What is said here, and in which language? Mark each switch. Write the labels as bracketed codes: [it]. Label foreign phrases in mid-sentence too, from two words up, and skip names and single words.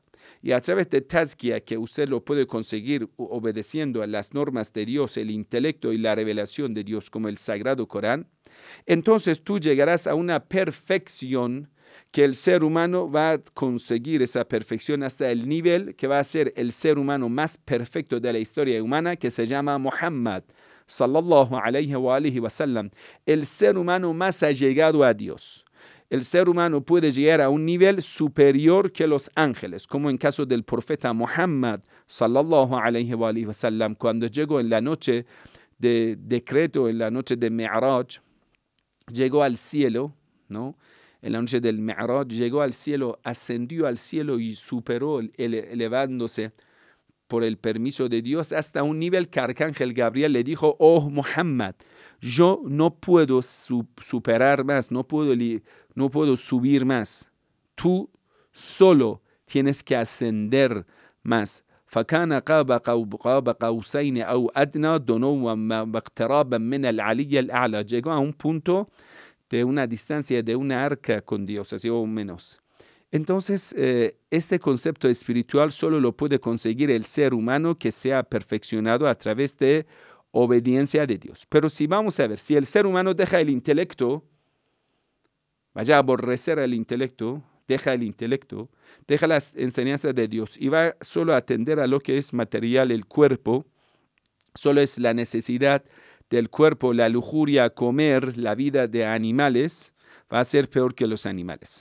[es] Y a través de tazkiya, que usted lo puede conseguir obedeciendo a las normas de Dios, el intelecto y la revelación de Dios, como el Sagrado Corán, entonces tú llegarás a una perfección que el ser humano va a conseguir esa perfección hasta el nivel que va a ser el ser humano más perfecto de la historia humana, que se llama Muhammad, [ar] صلى الله عليه وآله وسلم, [es] el ser humano más allegado a Dios. El ser humano puede llegar a un nivel superior que los ángeles, como en caso del profeta Muhammad, [ar] صلى الله عليه وآله وسلم, [es] cuando llegó en la noche de decreto, en la noche de Mi'raj, llegó al cielo, ¿no? En la noche del Mi'raj, llegó al cielo, ascendió al cielo y superó, elevándose por el permiso de Dios hasta un nivel que Arcángel Gabriel le dijo, oh Muhammad, yo no puedo superar más, no puedo subir más. Tú solo tienes que ascender más. [ar] فكان قاب قوسين أو أدنى دنوا واقترابا من العلي الأعلى. [es] Llegó a un punto de una distancia de una arca con Dios, así o menos. Entonces, este concepto espiritual solo lo puede conseguir el ser humano que sea perfeccionado a través de obediencia de Dios. Pero si vamos a ver, si el ser humano deja el intelecto, vaya a aborrecer el intelecto, deja el intelecto, deja las enseñanzas de Dios y va solo a atender a lo que es material, el cuerpo, solo es la necesidad del cuerpo, la lujuria, comer, la vida de animales, va a ser peor que los animales.